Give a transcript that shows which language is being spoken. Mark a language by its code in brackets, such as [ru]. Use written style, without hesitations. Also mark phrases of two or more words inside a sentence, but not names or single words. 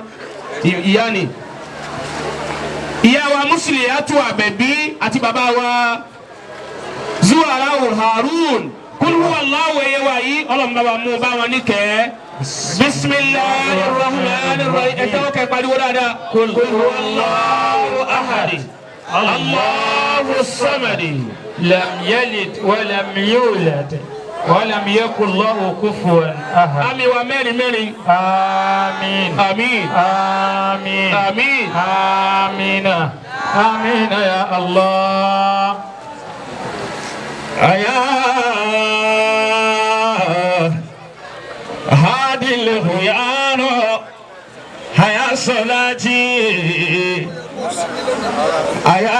[yo] Ìyá ni. Ìyá wa Musliyatu Àbẹ̀bí àti bàbá wa Zuwarawu Harun. [ar] قل هو الله [yo] ẹ̀yẹ wa yìí ọlọ́mọba wa mú bá wọn ní kẹ́. [ar] بسم الله الرحمن الرحيم. [yo] Ẹ tẹ́wọ́ kẹ́ pariwo dáadáa. [ar] قل هو الله أحد. الله الصمد. لم يلد ولم يولد ولم يكن له كفوا أحد. [yo] Àmì wa mẹ́rin. Àmín. Àmín. Àmín. Àmín. [ar] آمين آمين يا الله. Aya hadil huyano haya salati aya